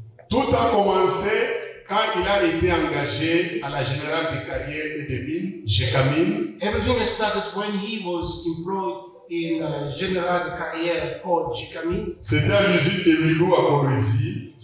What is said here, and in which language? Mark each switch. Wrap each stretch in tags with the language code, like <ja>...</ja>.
<fr>Tout a commencé quand il a été engagé à la Générale des carrières et des mines, GECAMINE,</fr> <en>Everything has started when he was employed in General de Carrière called GECAMINE.</en> <fr>c'était à l'usine de Rilou à Kolwezi,</fr>